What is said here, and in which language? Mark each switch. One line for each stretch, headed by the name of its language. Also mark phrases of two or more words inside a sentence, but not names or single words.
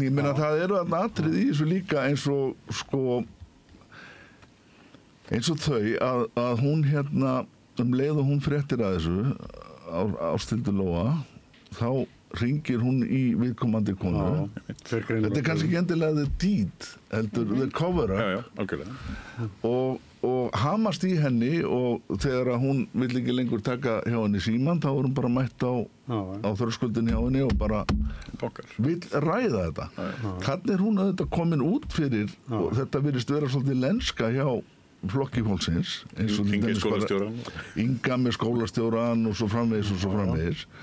Icelandic: ég meina það eru atriði í þessu líka eins og þau að hún leið og hún fréttir að þessu Ásthildur Lóa, þá hringir hún í viðkomandi konu. Þetta kannski ekki endilega
English: the deed,
Icelandic: heldur
English: the cover-up.
Icelandic: Já, algjörlega. Og hamast í henni og þegar hún vill ekki lengur taka hjá henni síman, þá hún bara mætt á þröskuldin hjá henni og bara vill ræða þetta. Þannig hún þetta komin út fyrir og þetta virðist vera svolítið lenska hjá flokki fólksins, eins og Inga með skólastjóran og svo framvegis.